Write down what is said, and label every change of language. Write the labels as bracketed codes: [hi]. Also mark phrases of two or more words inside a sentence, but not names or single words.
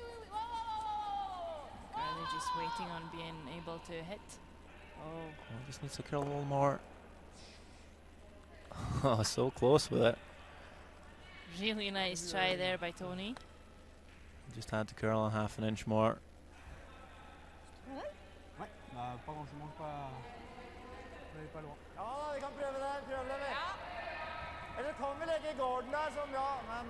[en] Are they just waiting on being able to hit? Oh, Oh, just needs to curl a little more. Oh, so close with it. really nice try there by Tony. Just had to curl a half an inch more. [fr] Ouais, bah pas grand, je manque pas. On n'avait pas le droit. [no] Ja, vi kan prøve det. Prøve det. Eller kan vi legge garden der som ja, men...